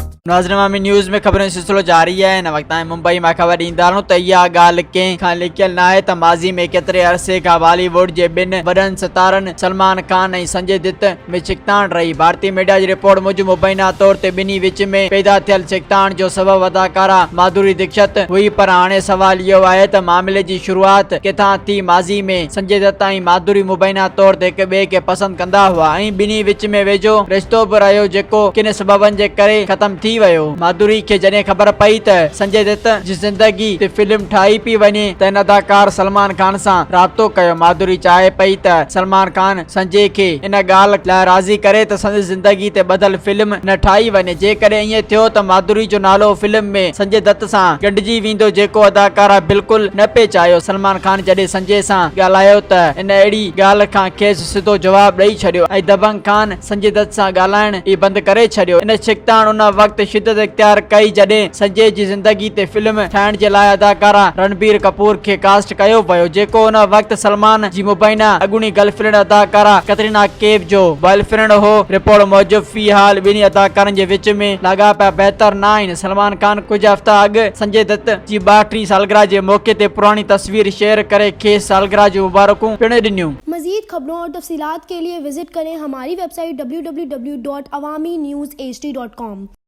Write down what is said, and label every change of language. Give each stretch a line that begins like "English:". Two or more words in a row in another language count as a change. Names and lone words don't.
Sindhi: नाज़रीन न्यूज़ में खबरों सिलसिलो जारी है। इन वक्त मुंबई में खबर ईंदाणो त इहा ॻाल्हि कंहिं खां लिकियल न आहे त माज़ी में केतिरे अरसे खां बॉलीवुड जे ॿिनि वॾनि सितारनि सलमान खान ऐं संजय दत्त में छिकताण रही। भारतीय मीडिया जी रिपोर्ट मूजिब मुबैना तौर ते ॿिन्ही विच में पैदा थियल छिकताण जो सबब अदाकारा माधुरी दीक्षित हुई, पर हाणे सवाल इहो आहे त मामले जी शुरूआत किथां थी। माज़ी में संजय दत्त ऐं माधुरी मुबैना तौर ते हिक ॿिए खे पसंद कंदा हुआ ऐं ॿिन्ही विच में वेझो रिश्तो बि रहियो, जेको किन सबबनि जे करे ख़त्म थी वियो। माधुरी खे जॾहिं ख़बर पई त संजय दत्त जी ज़िंदगी ते फिल्म ठाही पई वञे त इन अदाकार सलमान खान सां राब्तो कयो। माधुरी चाहे पई त सलमान खान संजय खे इन ॻाल्हि लाइ राज़ी करे त संदसि ज़िंदगी ते बदल फिल्म न ठाही वञे। जेकॾहिं ईअं थियो त माधुरी जो नालो फिल्म में संजय दत्त सां गॾिजी वेंदो, जेको अदाकारा बिल्कुलु न पिए चाहियो। सलमान खान जॾहिं संजय सां ॻाल्हायो त इन अहिड़ी ॻाल्हि खां खेसि सिधो जवाबु ॾेई छॾियो ऐं दबंग खान संजय दत्त सां ॻाल्हाइण ई बंदि करे छॾियो। इन छिकताण उन वक़्तु शिदत इख्तियार कई जॾहिं संजय जी ज़िंदगी ते फिल्म ठाहिण जे लाइ अदाकारा रणबीर कपूर खे कास्ट कयो वियो, जेको उन वक़्तु सलमान जी मुबैना अॻूणी गर्लफ्रेंड अदाकारा कतरीना कैफ जो बॉयफ्रेंड हो। रिपोर्ट मूजिब फ़िलहाल ॿिन्ही अदाकारनि जे विच में लाॻापा बहितर न आहिनि। सलमान खान कुछ हफ़्ता अॻु संजय दत्त जी 32वीं सालगिरह जे मौके ते पुरानी तस्वीर शेयर करे खेसि सालगिरह जी मुबारकूं पिण ॾिनियूं।
Urdu: مزید خبروں اور تفصیلات کے لیے وزٹ کریں ہماری ویب سائٹ www.awamiNewsHD.com.